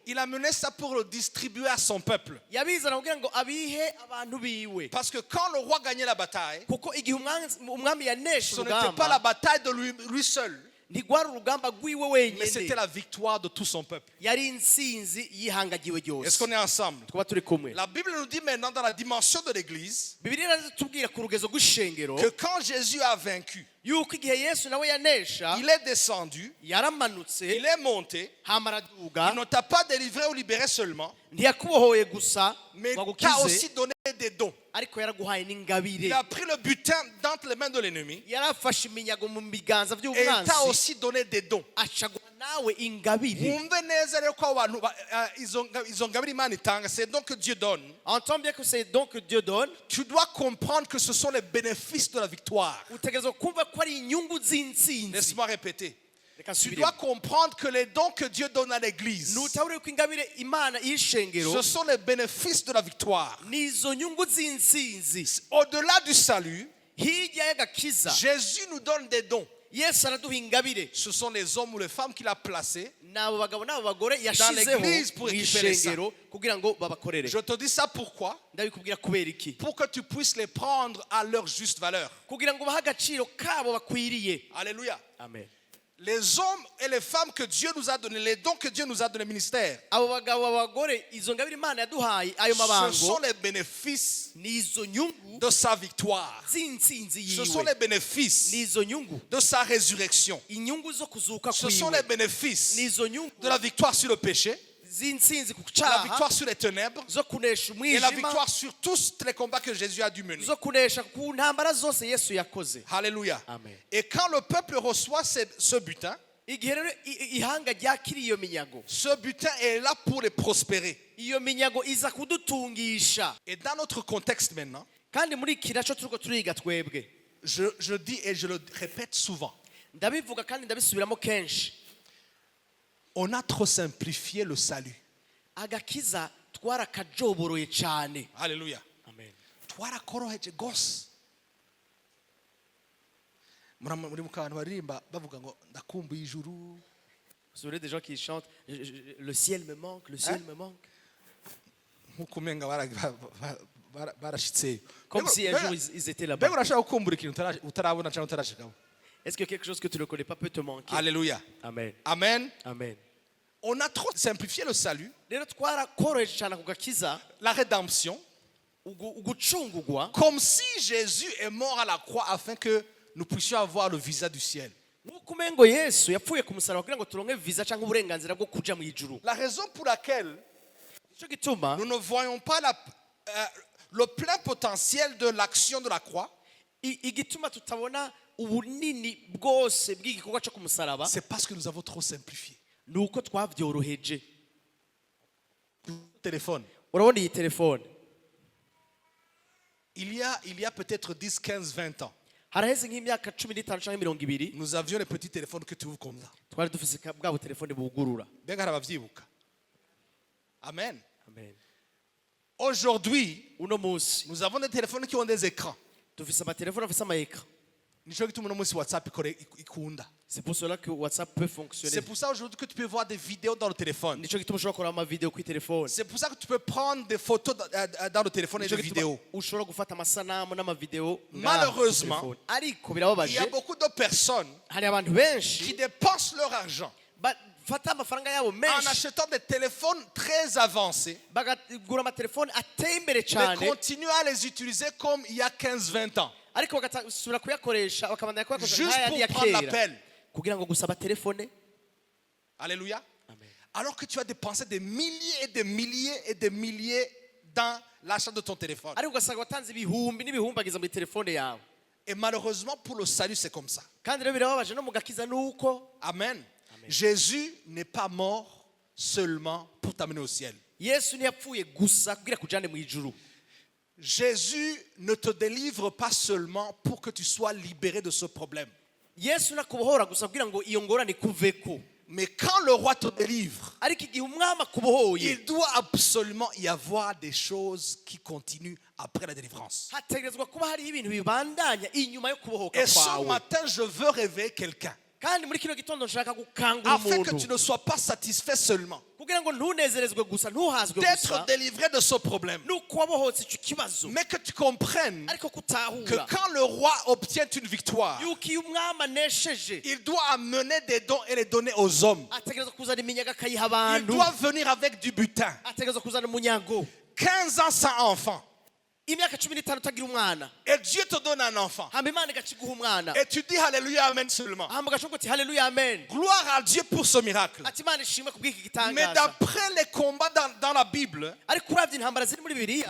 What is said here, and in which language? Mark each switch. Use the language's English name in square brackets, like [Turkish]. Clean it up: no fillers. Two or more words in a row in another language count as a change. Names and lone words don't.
[French] il amenait ça pour le distribuer à son peuple. [Rundi] yabizana kugira ngo abihe abantu biwe. [French] Parce que quand le roi gagnait la bataille, [Rundi] Kuko igihe umwami yanesha [French] ce n'était pas la [Rundi] urugamba, [French] bataille de lui seul, [Rundi] ntigwari urugamba rwiwe [French] mais c'était [Rundi] wenyine [French] la victoire de tout son peuple. [Rundi] yari intsinzi yihangagiwe [French] Est-ce [Rundi] ryose [French] qu'on est ensemble? [Rundi] twaba turi kumwe [French] La Bible nous dit maintenant dans la dimension de l'Église [Rundi] bibiliya iratubwira ku rugezo rw'ishengero [French] que quand Jésus a vaincu, [Rundi] yuko igihe yesu nawe yanesha [French] il est descendu, [Rundi] yaramanutse [French] il est monté, [Rundi] hama araduga [French] il ne t'a pas délivré ou libéré seulement, [Rundi] ntiyakubohoye gusa [French] mais [Rundi] ngo [French] t'a [Rundi] agukize [French] aussi donné des dons. [Rundi] ariko yaraguhaye n'ingabire [French] Il a pris le butin d'entre les mains de l'ennemi [Rundi] yarafashe iminyago mu biganza [French] et il [Rundi] by'umwanzi [French] t'a aussi donné des dons. [Rundi] acaguha nawe ingabire Wumve neza rero ko abantu izo ngabire Imana itanga, [French] c'est donc que Dieu donne. entend bien que c'est donc que Dieu donne Tu dois comprendre que ce sont les bénéfices de la victoire. [Rundi] utegerezwa kumva ko ari inyungu z'intsinzi [French] Laisse-moi répéter. [Rundi] reka [French] Tu [Rundi] nsubiremo [French] dois comprendre que les dons que Dieu donne à l'Église, [Rundi] nutahure ko ingabire imana y'ishengero [French] ce sont les bénéfices de la victoire. [Rundi] nizo nyungu z'intsinzi [French] Au-delà du salut, [Rundi] hirya y'agakiza [French] Jésus nous donne des dons. [Rundi] yesu araduha ingabire [French] Ce sont les hommes ou les femmes qu'il a placés. [Rundi] n'abo bagabo n'abo bagore yashizeho [French] l'église pour [Rundi] mu [French] récupérer ça. [Rundi] ishengero kugira ngo babakorere [French] Je te dis ça pourquoi? [Rundi] ndabikubwira kubera iki [French] Pour que tu puisses les prendre à leur juste valeur. [Rundi] kugira ngo bahe agaciro kabo bakwiriye [French] Alléluia. [Rundi] amen [French] Les hommes et les femmes que Dieu nous a donnés, les dons que Dieu nous a donnés, ministère, [Rundi] abo bagabo abagore izo ngabire imana yaduhaye ayo [French] ce [Rundi] mabango [French] sont les bénéfices [Rundi] nizo nyungu [French] de sa victoire. [Rundi] z'intsinzi [French] Ce sont les [Rundi] yiwe [French] bénéfices [Rundi] nizo nyungu [French] de sa résurrection. [Rundi] inyungu zo kuzuka [French] Ce sont les [Rundi] kwiwe [French] bénéfices [Rundi] nizo nyungu [French] de la victoire sur le péché, [Rundi] z'intsinzi ku [French] de la [Rundi] cyaha [French] victoire sur les ténèbres [Rundi] zo kunesha [French] et la [Rundi] umwijima [French] victoire sur tous les combats que Jésus a dû mener. [Rundi] zo kunesha ku ntambara zose yesu yakoze [French] Alléluia. [Rundi] Amen. [French] Et quand le peuple reçoit ce butin, [Rundi] igihe rero ihanga ryakiriye iyo minyago [French] ce butin est là pour les prospérer. [Rundi] iyo minyago iza kudutungisha [French] Et dans notre contexte maintenant, [Rundi] kandi muri iki nacyo turiko turiga twebwe [French] je dis et je le répète souvent, [Rundi] ndabivuga kandi ndabisubiramo kenshi [French] on a trop simplifié le salut. [Rundi] agakiza twarakajoboroye cyane [French] Alléluia. [Rundi] amen Twarakoroheje gose. Muri mu kantu baririmba bavuga ngo ndakumbuye ijuru. [French] vous savez des gens qui chantent le ciel me manque le ciel me manque [Rundi] Nkuko umenga barashitseyo. [French] comme si un jour ils étaient là-bas [Rundi] Mbega urashaka gukumbura ikintu utarabona cyangwa utarashikaho. [French] est-ce que quelque chose que tu ne connais pas peut te manquer Alléluia. [Rundi] amen Amen. amen [French] On a trop simplifié le salut, [Rundi] rero twarakoroheje cyane ku gakiza [French] la rédemption, [Rundi] ugucungugwa [French] comme si Jésus est mort à la croix afin que nous puissions avoir le visa du ciel. [Rundi] nk'uko umengo yesu yapfuye ku musaraba kugira ngo turonke visa cyangwa uburenganzira bwo kuja mu ijuru [French] La raison pour laquelle [Rundi] nicyo gituma [French] nous ne voyons pas le plein potentiel de l'action de la croix, [Rundi] igituma tutabona ubunini bwose bw'igikorwa cyo ku musaraba [French] c'est parce que nous avons trop simplifié. [Rundi] ni uko twabyoroheje [French] Téléphone. [Rundi] urabona iyi telefone [French] Il y a peut-être 10, 15, 20 ans, [Rundi] haraheze nk'imyaka 15 cyangwa 20 [French] nous avions les petits téléphones que tu ouvres comme ça. [Rundi] twari dufise bwa butelefone bugurura Mbega hari abavyibuka. Amen. amen [French] Aujourd'hui, [Rundi] uno munsi [French] nous avons des téléphones qui ont des écrans. [Rundi] dufise amatelefone afise amaekra Nico gituma uno munsi WhatsApp ikunda. [French] c'est pour cela que WhatsApp peut fonctionner C'est pour ça aujourd'hui que tu peux voir des vidéos dans le téléphone. [Rundi] nicyo gituma ushobora kureba amavideo kuri telefone [French] C'est pour ça que tu peux prendre des photos dans le téléphone et [Rundi] nicyo [French] des [Rundi] gituma [French] vidéos. [Rundi] ushobora gufata amasanamu n'amavideo [French] Malheureusement, [Rundi] ariko [French] Il y [Rundi] birababaje [French] a beaucoup de personnes [Rundi] hari abantu benshi [French] qui dépensent leur argent [Rundi] bafata amafaranga yabo [French] en [Rundi] menshi [French] achetant des téléphones très avancés, [Rundi] bagagura amatelefone ateye imbere [French] mais [Rundi] cyane [French] continuent à les utiliser comme il y a 15-20 ans. [Rundi] ariko bagasubira kuyakoresha bakabandanya kuyakoresha [French] Juste [Rundi] nk'ayandi ya [French] pour prendre [Rundi] kera [French] l'appel. [Rundi] kugira ngo gusaba telefone [French] Alléluia. [Rundi] Amen. [French] Alors que tu as dépensé des milliers et des milliers et des milliers dans l'achat de ton téléphone. [Rundi] ariko ugasanga watanze ibihumbi n'ibihumbagiza muri telefone yawe [French] Et malheureusement, pour le salut, c'est comme ça. [Rundi] kandi rero birababaje no mu gakiza nuko Amen. [French] Jésus n'est pas mort seulement pour t'amener au ciel. [Rundi] yesu ntiyapfuye gusa kugira kujane mu ijuru [French] Jésus ne te délivre pas seulement pour que tu sois libéré de ce problème. [Rundi] yesu nakubohora gusa kugira ngo iyo ngorane ikuveko [French] Mais quand le roi te délivre, [Rundi] ariko igihe umwami akubohoye [French] il doit absolument y avoir des choses qui continuent après la délivrance. [Rundi] hategerezwa kuba hariho ibintu bibandanya inyuma yo kubohoka [French] Et ce [Rundi] kwawe [French] matin, je veux réveiller quelqu'un. [Rundi] kandi muri kino gitondo nshaka gukangura [French] afin que tu [Rundi] umuntu [French] ne sois pas satisfait seulement [Rundi] kugira ngo ntunezerezwe gusa ntuhazwe [French] d'être [Rundi] gusa [French] délivré de ce problème, [Rundi] nuko wabohotse icyo kibazo [French] mais que tu comprennes [Rundi] ariko [French] que [Rundi] kutahura [French] quand le roi obtient une victoire, [Rundi] yuko iyo umwami anesheje [French] il doit amener des dons et les donner aux hommes. [Rundi] ategereza kuzana iminyago akayiha [French] Il [Rundi] abantu [French] doit venir avec du butin. [Rundi] ategereza kuzana umunyago [French] 15 ans sans enfant. [Rundi] imyaka 15 utagira umwana [French] Et Dieu te donne un enfant. [Rundi] hamba imana igakiguha umwana [French] Et tu dis Alléluia, Amen seulement. [Rundi] hamba ugashoboka uti haleluya amen [French] Gloire à Dieu pour ce miracle. [Rundi] ati imana ishimwe kubw'iki [French] Mais [Rundi] gitangaza [French] d'après les combats dans la Bible, [Rundi] ariko uravye intambara ziri muri bibiliya